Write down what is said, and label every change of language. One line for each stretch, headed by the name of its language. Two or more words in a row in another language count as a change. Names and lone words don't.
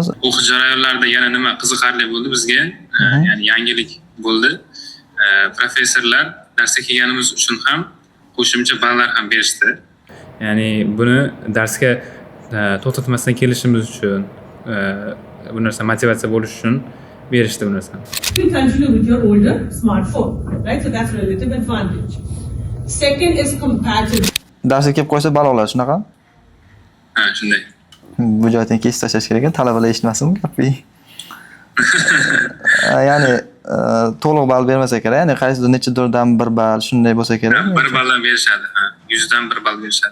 Uzbek: O'qish jarayonlarida yana nima qiziqarli bo'ldi bizga, ya'ni yangilik bo'ldi. Professorlar darsga kelganimiz uchun ham qo'shimcha ballar ham berishdi. Ya'ni buni darsga to'xtatmasdan kelishimiz uchun, bu narsa motivatsiya bo'lish uchun berishdi bu narsani.
English: You continue with your older smartphone, right? So that's relative advantage. Second is compatible.
Uzbek: Darsga kelib qo'ysa ball oladi, shunaqa? Shunday. Bu joydan kesib tashlash kerak ekan, talabalar eshitmasin gapni. Ya'ni to'liq ball bermasa kerak, ya'ni qaysidir nechadirdan 1 ball shunday bo'lsa kerak. 1 balldan berishadi, 100 dan 1 ball berishadi.